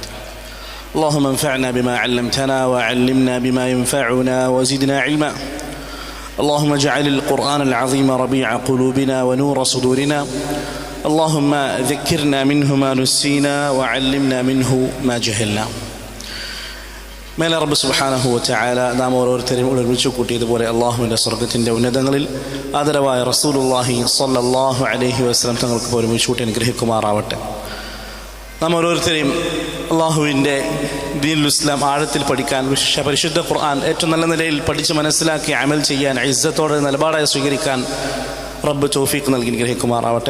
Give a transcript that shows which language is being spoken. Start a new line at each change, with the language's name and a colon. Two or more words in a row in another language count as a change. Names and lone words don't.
Arabic: اللهم انفعنا بما علمتنا وعلمنا بما ينفعنا وزدنا علما. اللهم اجعل القرآن العظيم ربيع قلوبنا ونور صدورنا. اللهم ذكرنا منه ما نسينا وعلمنا منه ما جهلنا.
Malayalam: മേലെ റബ്ബ്
Arabic: سبحانه وتعالى
Malayalam: നാം ഓരോരുത്തരെയും ഒരുമിച്ച് കൂട്ടിയതുപോലെ അള്ളാഹുവിൻ്റെ സ്വർഗ്ഗത്തിൻ്റെ ഉന്നതങ്ങളിൽ ആദരവായ
Arabic: رسول الله صلى الله عليه وسلم
Malayalam: തങ്ങൾക്ക് ഒരുമിച്ച് കൂട്ടി അനുഗ്രഹിക്കുമാറാവട്ടെ. നാം ഓരോരുത്തരെയും അള്ളാഹുവിൻ്റെ
Arabic: دين الإسلام
Malayalam: ആഴത്തിൽ പഠിക്കാൻ, പരിശുദ്ധ ഖുർആൻ ഏറ്റവും നല്ല നിലയിൽ പഠിച്ച് മനസ്സിലാക്കി അമൽ ചെയ്യാൻ, ഇസ്സത്തോടെ നിലപാടായി സ്വീകരിക്കാൻ റബ്ബ് തൗഫീഖ് നൽകി അനുഗ്രഹിക്കുമാറാവട്ടെ.